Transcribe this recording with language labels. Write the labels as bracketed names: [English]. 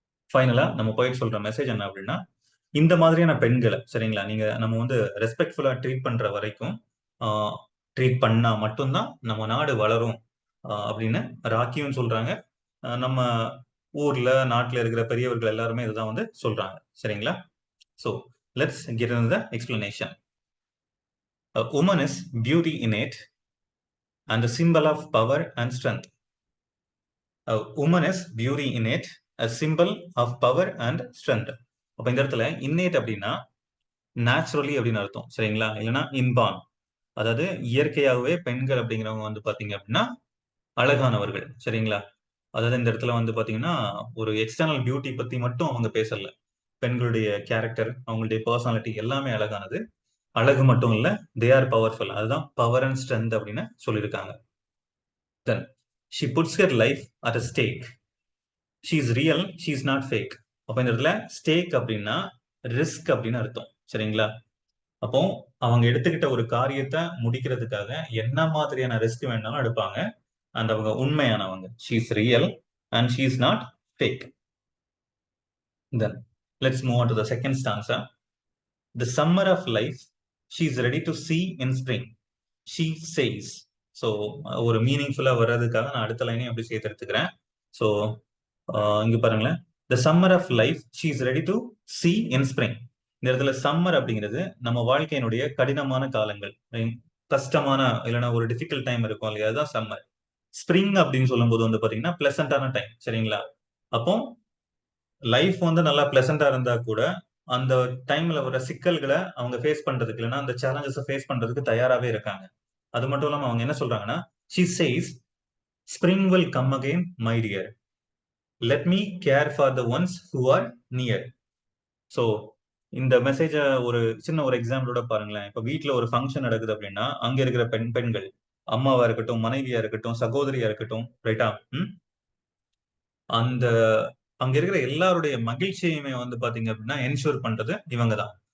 [Tamil] ஃபைனலா நம்ம போயிட்டு சொல்ற மெசேஜ் என்ன அப்படின்னா, இந்த மாதிரியான பெண்களை, சரிங்களா, நீங்க நம்ம வந்து ரெஸ்பெக்ட்ஃபுல்லா ட்ரீட் பண்ற வரைக்கும், ட்ரீட் பண்ணா மட்டும்தான் நம்ம நாடு வளரும் அப்படின்னு ராக்கியும் சொல்றாங்க. நம்ம ஊர்ல நாட்டுல இருக்கிற பெரியவர்கள் எல்லாருமே இதுதான் வந்து சொல்றாங்க. சரிங்களா? [English] So let's get into the explanation. A woman is beauty innate and a symbol of power and strength. A woman is beauty innate, a symbol of power and strength. [Tamil] அப்ப இந்த இடத்துல innate அப்படின்னா நேச்சுரலி அப்படின்னு அர்த்தம். சரிங்களா? இல்லைன்னா inborn, அதாவது இயற்கையாகவே பெண்கள் அப்படிங்கிறவங்க வந்து பாத்தீங்க அப்படின்னா அழகானவர்கள். சரிங்களா? அதாவது இந்த இடத்துல வந்து பாத்தீங்கன்னா ஒரு எக்ஸ்டர்னல் பியூட்டி பத்தி மட்டும் அவங்க பேசல. பெண்களுடைய கேரக்டர், அவங்களுடைய பர்சனாலிட்டி எல்லாமே அழகானது. அழகு மட்டும் இல்ல, [English] They are powerful. [Tamil] அதுதான் பவர் அண்ட் ஸ்ட்ரென்த் அப்படின்னு சொல்லியிருக்காங்க. [English] Then she puts her life at a stake. She is real, she is not fake. [Tamil] அப்ப இந்த இடத்துல ஸ்டேக் அப்படின்னா ரிஸ்க் அப்படின்னு அர்த்தம். சரிங்களா? அப்போ அவங்க எடுத்துக்கிட்ட ஒரு காரியத்தை முடிக்கிறதுக்காக என்ன மாதிரியான ரிஸ்க் வேணாலும் எடுப்பாங்க. [English] and [Tamil] அவங்க உண்மையானவங்க. [English] She is real and she is not fake. Then let's move on to the second stanza. The summer of life, she is ready to see in spring. She says. [Tamil] So ஒரு மீனிங்ஃபுல்லா வர்றதுக்காக நான் அடுத்த லைனையும் அப்படி சேர்த்து எடுத்துக்கிறேன். [English] so [Tamil] இங்க பாருங்களேன், [English] The summer of life she is ready to see in spring. [Tamil] இந்த இடத்துல சம்மர் அப்படிங்கிறது நம்ம வாழ்க்கையினுடைய கடினமான காலங்கள், கஷ்டமான இல்லைன்னா ஒரு டிஃபிகல்ட் டைம் இருக்கும் இல்லையா, அதுதான் சம்மர். ஸ்ப்ரிங் அப்படின்னு சொல்லும்போது வந்து பாத்தீங்கன்னா பிளசண்டான டைம். சரிங்களா? அப்போ லைஃப் வந்து நல்லா பிளசண்டா இருந்தா கூட அந்த டைம்ல வர சிக்கல்களை அவங்க ஃபேஸ் பண்றதுக்கு, இல்லைன்னா அந்த சேலஞ்சஸ் ஃபேஸ் பண்றதுக்கு தயாராவே இருக்காங்க. அது மட்டும் இல்லாம அவங்க என்ன சொல்றாங்கன்னா, [English] she says spring will come again my dear, let me care for the ones who are near. [Tamil] So இந்த மெசேஜ ஒரு சின்ன ஒரு எக்ஸாம்பிளோட பாருங்களேன். இப்ப வீட்ல ஒரு ஃபங்க்ஷன் நடக்குது அப்படின்னா அங்க இருக்கிற பெண்கள், அம்மாவா இருக்கட்டும், மனைவியா இருக்கட்டும், சகோதரியா இருக்கட்டும், ரைட்டா, அந்த அங்க இருக்கிற எல்லாருடைய மகிழ்ச்சியுமே வந்து பாத்தீங்க அப்படின்னா என்ஷூர் பண்றது இவங்க தான்.